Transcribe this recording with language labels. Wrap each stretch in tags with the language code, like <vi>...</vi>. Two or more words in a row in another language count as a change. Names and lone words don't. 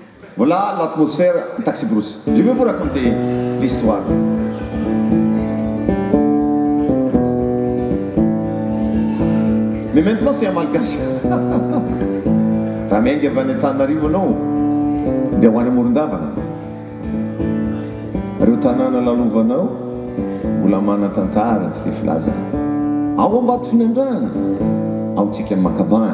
<fr>Voilà l'atmosphère Taxi Brousse. Je vais vous raconter l'histoire. Mais maintenant c'est un malgache.</fr> <mg>Raha miainga avy any Antananarivo anao dia ho any Morondavana. Reo tanàna lalovanao mbola manan-tantara tsy dia filaza. Ao Ambato-Fiandrana, ao tsika amin'ny Makabana.</mg>